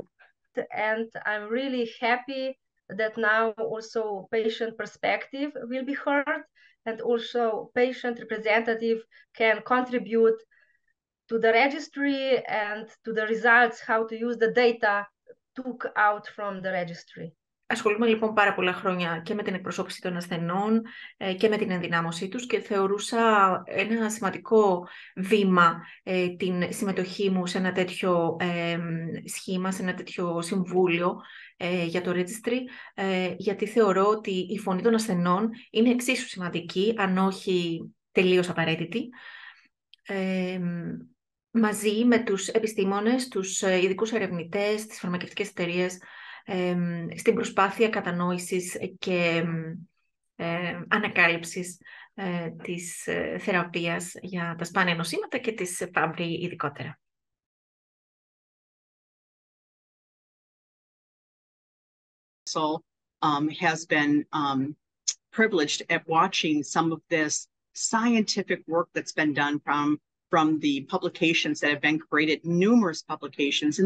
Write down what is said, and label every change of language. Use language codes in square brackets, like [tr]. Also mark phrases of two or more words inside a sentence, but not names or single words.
[en] And I'm really happy that now also patient perspective will be heard, and also patient representative can contribute to the registry and to the results, how to use the data took out from the registry. [el] Ασχολούμαι λοιπόν πάρα πολλά χρόνια και με την εκπροσώπηση των ασθενών και με την ενδυνάμωσή τους, και θεωρούσα ένα σημαντικό βήμα την συμμετοχή μου σε ένα τέτοιο σχήμα, σε ένα τέτοιο συμβούλιο για το Registry, γιατί θεωρώ ότι η φωνή των ασθενών είναι εξίσου σημαντική, αν όχι τελείως απαραίτητη, μαζί με τους επιστήμονες, τους ειδικούς ερευνητές, τις φαρμακευτικές εταιρείες, στην προσπάθεια κατανόησης και ανακάλυψης της θεραπείας για τα σπάνια νοσήματα και της Fabry ειδικότερα. [en] Has been privileged at watching some of this scientific work that's been done from the publications that have been created, numerous publications, and